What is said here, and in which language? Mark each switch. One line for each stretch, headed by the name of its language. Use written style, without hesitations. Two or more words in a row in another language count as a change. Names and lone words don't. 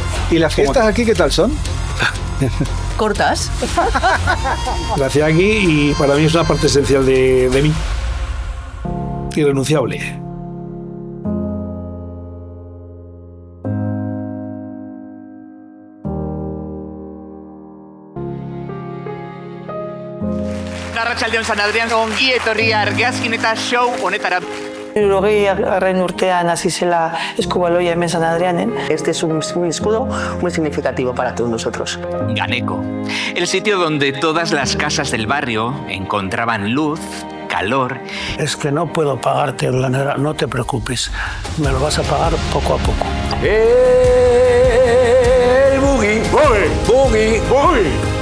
Spanish: ¿Y las fiestas aquí qué tal son? Cortas. Nací aquí y para mí es una parte esencial de mí. Irrenunciable.
Basque: Arratsaldeon San Adrián ongi etorri argazkin eta show honetara. 80. urtean hasi zela eskubaloia hemen San Adrianen.
Spanish: Este es un escudo muy significativo para todos nosotros. Ganeco, el sitio donde todas las casas del barrio encontraban luz, calor. Es que no puedo pagarte la nera, no te preocupes, me lo vas a pagar poco a poco. ¡El buggy! ¡Buggy! ¡Buggy! ¡Buggy!